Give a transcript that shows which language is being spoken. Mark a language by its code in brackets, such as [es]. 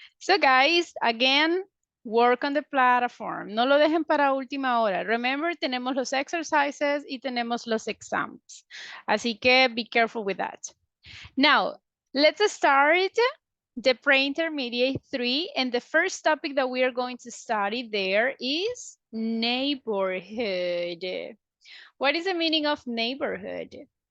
[en] So, guys, again, work on the platform. [es] No lo dejen para última hora. Remember, tenemos los exercises y tenemos los exams. Así que [en] be careful with that. Now, let's start the pre-intermediate 3, and the first topic that we are going to study there is neighborhood. What is the meaning of neighborhood?